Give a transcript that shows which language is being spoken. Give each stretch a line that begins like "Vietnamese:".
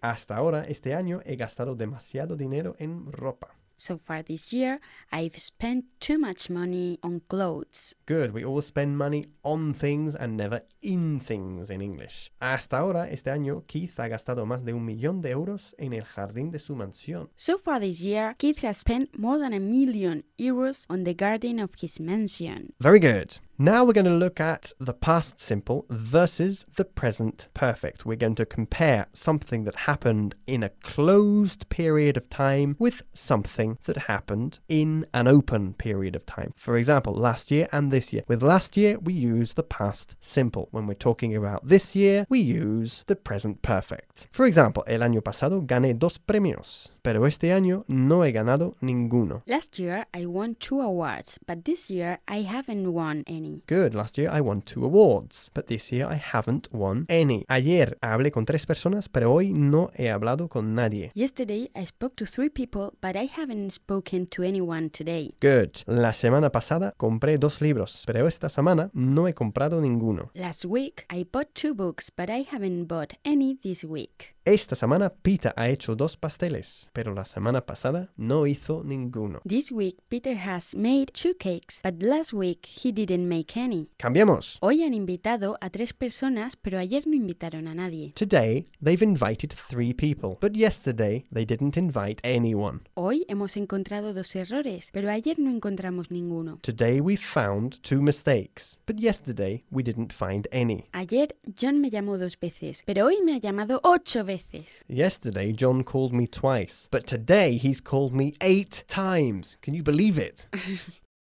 Spanish: Hasta ahora, este año, he gastado demasiado dinero en ropa.
English: So far this year, I've spent too much money on clothes. Good. We always spend money on things and never in things in English.
Spanish: Hasta ahora, este año, Keith ha gastado más de 1 million euros en el jardín de su mansión.
English: So far this year, Keith has spent more than 1 million euros on the garden of his mansion. Very good. Now we're going to look at the past simple versus the present perfect. We're going to compare something that happened in a closed period of time with something that happened in an open period of time. For example, last year and this year. With last year, we use the past simple. When we're talking about this year, we use the present perfect. For example,
Spanish: el año pasado gané 2 premios, pero este año no he ganado ninguno.
English: Last year, I won 2 awards, but this year, I haven't won any. Good. Last year I won 2 awards, but this year I haven't won any.
Spanish: Ayer hablé con 3 personas, pero hoy no he hablado con nadie.
English: Yesterday I spoke to 3 people, but I haven't spoken to anyone today. Good.
Spanish: La semana pasada compré 2 libros, pero esta semana no he comprado ninguno.
English: Last week I bought 2 books, but I haven't bought any this week.
Spanish: Esta semana Peter ha hecho 2 pasteles, pero la semana pasada no hizo ninguno.
English: This week Peter has made 2 cakes, but last week he didn't make y Kenny.
Spanish: ¡Cambiemos! Hoy han invitado a tres personas, pero ayer no invitaron a nadie.
English: Today, they've invited three people, but yesterday, they didn't invite anyone.
Spanish: Hoy hemos encontrado dos errores, pero ayer no encontramos ninguno.
English: Today, we found two mistakes, but yesterday, we didn't find any.
Spanish: Ayer, John me llamó dos veces, pero hoy me ha llamado ocho veces.
English: Yesterday, John called me twice, but today, he's called me 8 times. Can you believe it?